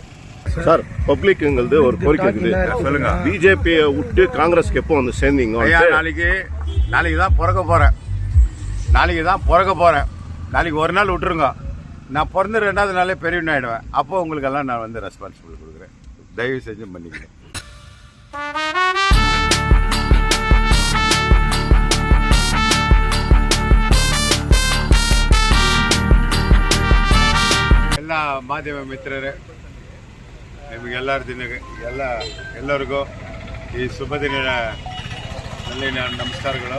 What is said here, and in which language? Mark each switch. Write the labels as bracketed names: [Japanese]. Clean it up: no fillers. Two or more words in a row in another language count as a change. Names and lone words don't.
[Tamil] சார், பப்ளிக்ங்கிறது ஒரு கோரிக்கை இருக்குது. சொல்லுங்க. பிஜேபியை விட்டு காங்கிரஸ்க்கு எப்போ வந்து சேர்ந்தீங்க? நாளைக்கு தான் பிறக்க போறேன். நாளைக்கு ஒரு நாள் விட்டுருங்க. நான் பிறந்த 2வது நாளே பெரியவன் ஆயிடுவேன். அப்போ உங்களுக்கெல்லாம் நான் வந்து ரெஸ்பான்சிபிள் கொடுக்குறேன். தயவு செஞ்சு பண்ணிக்கிறேன். [Kannada] ಎಲ್ಲ ಮಾಧ್ಯಮ ಮಿತ್ರರೇ, ಎಲ್ಲರಿಗೂ ಈ ಶುಭ ದಿನದಲ್ಲಿ ನಮಸ್ಕಾರಗಳು.